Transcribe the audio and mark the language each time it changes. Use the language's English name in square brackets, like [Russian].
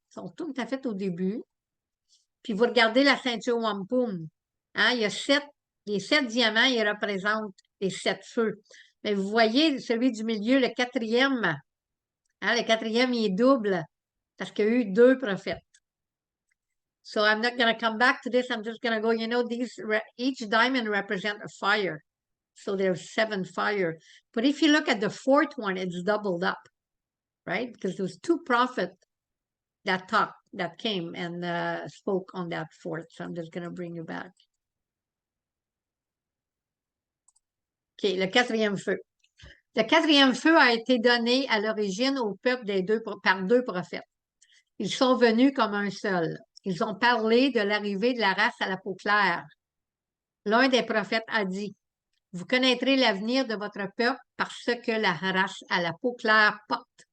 [French] Si on retourne, t'as fait au début, puis vous regardez la ceinture wampum, hein, il y a les 7 diamants, ils représentent les 7 feux. Mais vous voyez, celui du milieu, le quatrième, hein, le quatrième, il est double, parce qu'il y a eu 2 prophètes. [English] So I'm not going to come back to this, I'm just going to go, each diamond represents a fire. So there's 7 fire. But if you look at the 4th one, it's doubled up, right? Because there was 2 prophets that came and spoke on that 4th. So I'm just going to bring you back. [French] OK, le 4e feu. Le 4e feu a été donné à l'origine au peuple par 2 prophètes. Ils sont venus comme un seul. Ils ont parlé de l'arrivée de la race à la peau claire. L'un des prophètes a dit, vous connaîtrez l'avenir de votre peuple parce que la race à la peau claire porte.